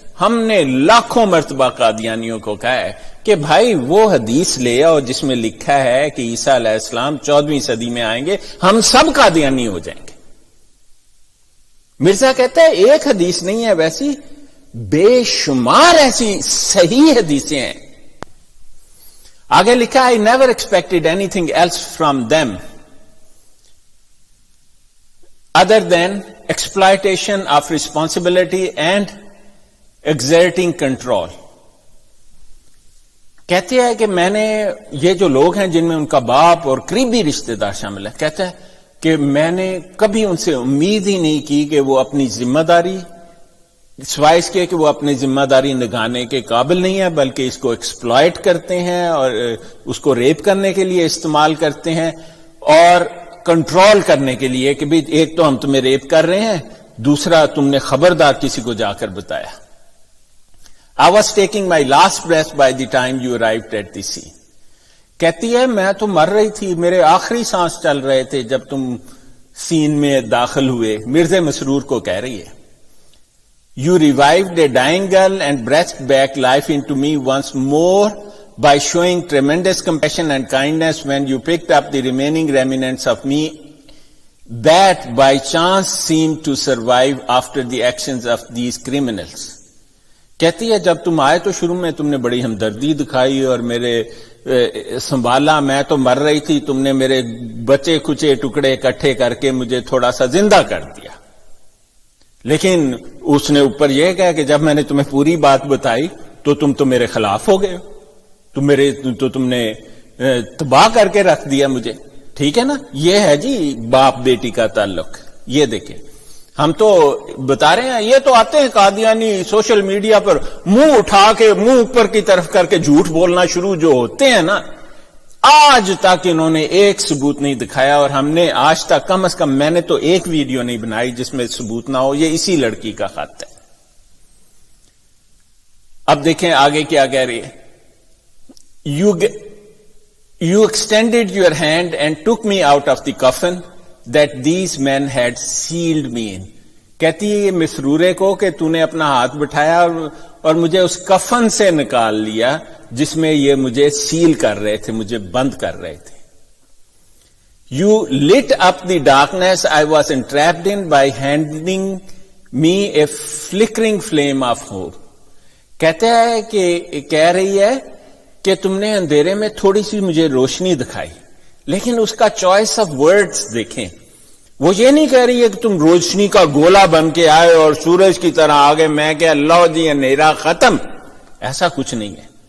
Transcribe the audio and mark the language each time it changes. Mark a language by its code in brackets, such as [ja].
[ur] ہم نے لاکھوں مرتبہ قادیانیوں کو کہا ہے کہ بھائی وہ حدیث لے آؤ جس میں لکھا ہے کہ عیسیٰ علیہ السلام 14ویں صدی میں آئیں گے, ہم سب قادیانی ہو جائیں گے. مرزا کہتا ہے ایک حدیث نہیں ہے, ویسی بے شمار ایسی صحیح حدیثیں ہیں. آگے لکھا [en] I never expected anything else from them other than exploitation of responsibility and exerting control. [ur] کہتے ہیں کہ میں نے یہ جو لوگ ہیں جن میں ان کا باپ اور قریبی رشتہ دار شامل ہے، کہتا ہے کہ میں نے کبھی ان سے امید ہی نہیں کی کہ وہ اپنی ذمہ داری، سوائے اس کے کہ وہ اپنی ذمہ داری نبھانے کے قابل نہیں ہے، بلکہ اس کو ایکسپلائٹ کرتے ہیں اور اس کو ریپ کرنے کے لیے استعمال کرتے ہیں اور کنٹرول کرنے کے لیے کہ بھی ایک تو ہم تمہیں ریپ کر رہے ہیں، دوسرا تم نے خبردار کسی کو جا کر بتایا. [en] I was taking my last breath by the time you arrived at the scene. [ur] کہتی ہے میں تو مر رہی تھی، میرے آخری سانس چل رہے تھے جب تم سین میں داخل ہوئے. مرزا مسرور کو کہہ رہی ہے [en] You revived a dying girl and breathed back life into me once more by showing tremendous compassion and kindness when you picked up the remaining remnants of me that by chance seemed to survive after the actions of these criminals. [ur] کہتی ہے جب تم آئے تو شروع میں تم نے بڑی ہمدردی دکھائی اور میرے سنبھالا، میں تو مر رہی تھی، تم نے میرے بچے کچے ٹکڑے اکٹھے کر کے مجھے تھوڑا سا زندہ کر دیا. لیکن اس نے اوپر یہ کہا کہ جب میں نے تمہیں پوری بات بتائی تو تم تو میرے خلاف ہو گئے ہو، تم نے تباہ کر کے رکھ دیا مجھے. ٹھیک ہے نا، یہ ہے جی باپ بیٹی کا تعلق. یہ دیکھیں ہم تو بتا رہے ہیں، یہ تو آتے ہیں قادیانی سوشل میڈیا پر منہ اٹھا کے منہ اوپر کی طرف کر کے جھوٹ بولنا شروع جو ہوتے ہیں نا، آج تک انہوں نے ایک ثبوت نہیں دکھایا. اور ہم نے آج تک کم از کم میں نے تو ایک ویڈیو نہیں بنائی جس میں ثبوت نہ ہو. یہ اسی لڑکی کا خط ہے. اب دیکھیں آگے کیا کہہ رہی ہے. [en] You extended your hand and took me out of the coffin that these men had sealed me in. [ur] کہتی ہے یہ مسرورے کو کہ تو نے اپنا ہاتھ بٹھایا اور مجھے اس کفن سے نکال لیا جس میں یہ مجھے سیل کر رہے تھے، مجھے بند کر رہے تھے. [en] You lit up the darkness I was entrapped in by handing me a flickering flame of hope. [ur] کہتا ہے کہ کہہ رہی ہے کہ تم نے اندھیرے میں تھوڑی سی مجھے روشنی دکھائی، لیکن اس کا [en] choice of words [ur] دیکھیں. وہ یہ نہیں کہہ رہی ہے کہ تم روشنی کا گولا بن کے آئے اور سورج کی طرح آگے میں کہ اللہ جی اندھیرا ختم، ایسا کچھ نہیں ہے.